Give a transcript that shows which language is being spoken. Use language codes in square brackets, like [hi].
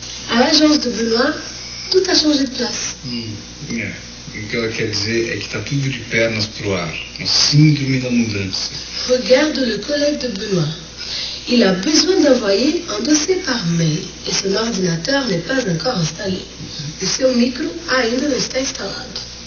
[fr] À l'agence de Benoît, tout a changé de place. [pt] O que ela quer dizer é que está tudo de pernas pro ar, uma síndrome da mudança. [fr] Regarde le collègue de Benoît. Il a besoin d'envoyer un dossier par mail et son ordinateur n'est pas encore installé. [pt] O seu micro ainda não está instalado.